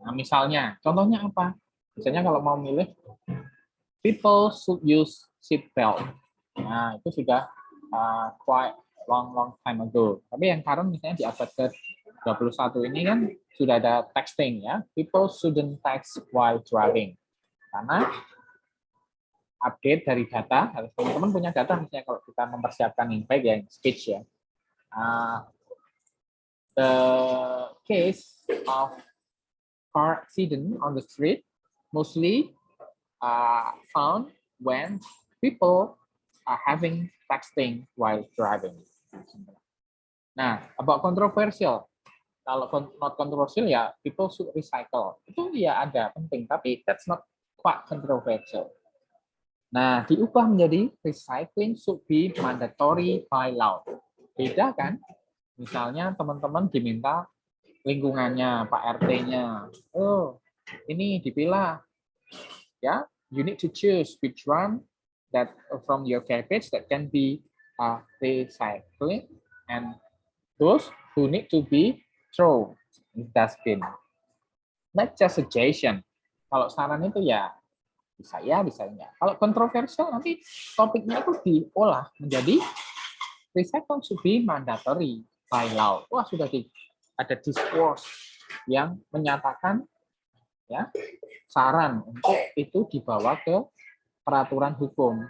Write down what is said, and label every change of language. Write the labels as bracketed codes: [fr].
[id] Nah, misalnya, contohnya apa? Misalnya kalau mau milih [en] people should use seat belt. [id] Nah, itu sudah [en] quite long time ago. [id] Tapi yang current misalnya di abad ke-21 ini kan sudah ada texting ya. [en] People shouldn't text while driving. [id] Karena update dari data, teman-teman punya data misalnya kalau kita mempersiapkan yang baik ya, speech ya. [en] The case of car accident on the street mostly found when people are having texting while driving. Nah, about controversial. Kalau not controversial ya people should recycle. [id] Itu ya ada penting, tapi [en] that's not quite controversial. [id] Nah, diubah menjadi [en] recycling should be mandatory by law. [id] Beda kan? Misalnya teman-teman diminta lingkungannya, Pak RT-nya. Oh, ini dipilah. [en] Ya, you need to choose which one that from your garbage that can be recycling and those who need to be thrown in dustbin. Not just suggestion. [id] Kalau saran itu ya bisa ya, bisa enggak. Kalau kontroversial nanti topiknya itu diolah menjadi [en] recycle should be mandatory by law. [id] Wah, sudah ada discourse yang menyatakan ya saran untuk itu dibawa ke peraturan hukum.